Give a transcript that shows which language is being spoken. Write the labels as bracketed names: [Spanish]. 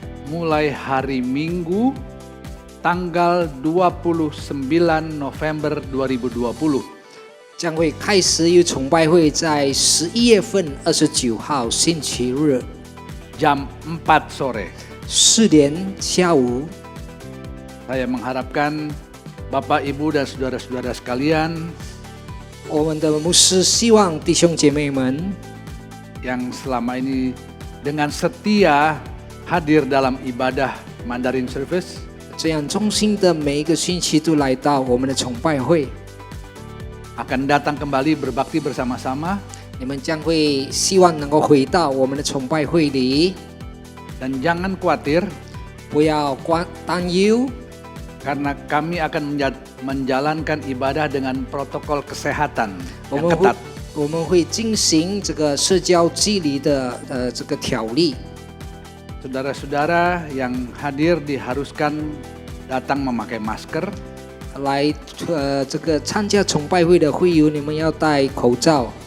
[Indonesian] mulai hari Minggu tanggal 29 November 2020. [Chinese] 将会开始有崇拜会，在11月份29号星期日 [Indonesian] jam 4 sore. [Chinese] 4点下午。 [Indonesian] Saya mengharapkan Bapak, Ibu, dan saudara-saudara sekalian [Chinese] 我们的牧师希望弟兄姐妹们 [Indonesian] yang selama ini dengan setia hadir dalam ibadah Mandarin Service [Chinese] 这样忠心的每一个星期都来到我们的崇拜会， [Indonesian] akan datang kembali berbakti bersama-sama [Chinese] 你们将会希望能够回到我们的崇拜会里， [Indonesian] dan jangan khawatir [Chinese] 不要担忧， [Indonesian] karena kami akan menjalankan ibadah dengan protokol kesehatan [Chinese] 我 [Indonesian] yang [Chinese] 们会 [Indonesian] ketat. [Chinese] 我们会进行这个社交距离的这个条例。 [Indonesian] Saudara-saudara yang hadir diharuskan datang memakai masker [Chinese] 来这个参加崇拜会的会友，你们要戴口罩，